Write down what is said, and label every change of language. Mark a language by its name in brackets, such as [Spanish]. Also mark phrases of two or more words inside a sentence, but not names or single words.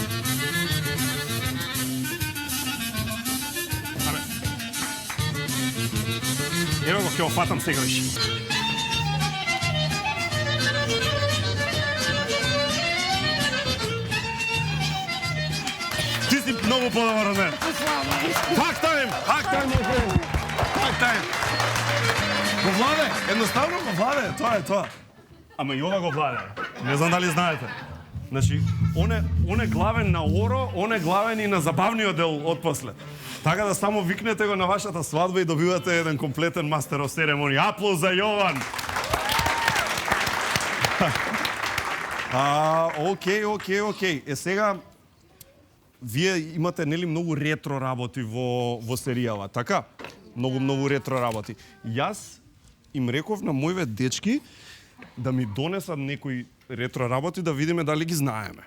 [Macedonian] Ево го, ќе опатам сега виш. Ти си многу подобар од мене. [English] Hack time, my friend. Hack time. [Macedonian] Го владе, едноставно го владе, тоа е тоа. Ама и ова го владе. Не знам дали знаете. Значи, он е главен на оро, он е главен и на забавниот дел отпосле. Така да само викнете го на вашата свадба и добивате еден комплетен [English] master of ceremony. [Macedonian] Аплауз за Јован! Окей. Сега, вие имате нели многу ретро работи во серијала, така? Многу ретро работи. Јас им реков на моите дечки да ми донесат некои ретро работи да видиме дали ги знаеме.